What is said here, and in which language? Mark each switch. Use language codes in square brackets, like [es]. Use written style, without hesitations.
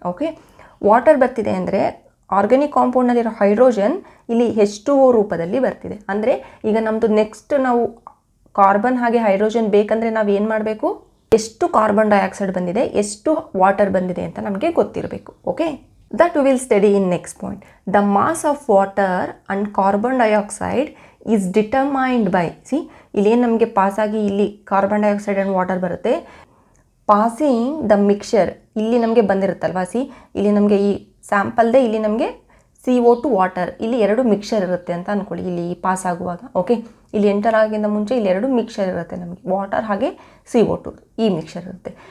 [kn] Okay, water ಬರ್ತಿದೆ ಅಂದರೆ organic ಕಾಂಪೌಂಡ್ನಲ್ಲಿರೋ hydrogen ಇಲ್ಲಿ H2O ರೂಪದಲ್ಲಿ ಬರ್ತಿದೆ. ಅಂದರೆ ಈಗ ನಮ್ಮದು ನೆಕ್ಸ್ಟ್ ನಾವು ಕಾರ್ಬನ್ ಹಾಗೆ ಹೈಡ್ರೋಜನ್ ಬೇಕಂದರೆ ನಾವು ಏನು ಮಾಡಬೇಕು? ಎಷ್ಟು ಕಾರ್ಬನ್ ಡೈಆಕ್ಸೈಡ್ ಬಂದಿದೆ, ಎಷ್ಟು ವಾಟರ್ ಬಂದಿದೆ ಅಂತ ನಮಗೆ ಗೊತ್ತಿರಬೇಕು. Okay, [en] that we will study in next point. The mass of water and carbon dioxide is determined by, see [kn] ಇಲ್ಲಿ ನಮಗೆ ಪಾಸಾಗಿ ಇಲ್ಲಿ ಕಾರ್ಬನ್ ಡೈಆಕ್ಸೈಡ್ ಆ್ಯಂಡ್ ವಾಟರ್ ಬರುತ್ತೆ. ಪಾಸಿಂಗ್ ದ ಮಿಕ್ಸರ್ ಇಲ್ಲಿ ನಮಗೆ ಬಂದಿರುತ್ತಲ್ವಾ, ಸಿ ಇಲ್ಲಿ ನಮಗೆ ಈ ಸ್ಯಾಂಪಲ್ದೇ ಇಲ್ಲಿ ನಮಗೆ CO2 ವಾಟರ್ ಇಲ್ಲಿ ಎರಡು ಮಿಕ್ಸರ್ ಇರುತ್ತೆ ಅಂತ ಅಂದ್ಕೊಳ್ಳಿ. ಇಲ್ಲಿ ಪಾಸ್ ಆಗುವಾಗ ಓಕೆ, ಇಲ್ಲಿ ಎಂಟರ್ ಆಗಿಂದ ಮುಂಚೆ ಇಲ್ಲಿ ಎರಡು ಮಿಕ್ಸರ್ ಇರುತ್ತೆ ನಮಗೆ, ವಾಟರ್ ಹಾಗೆ CO2 ಈ ಮಿಕ್ಸರ್ ಇರುತ್ತೆ.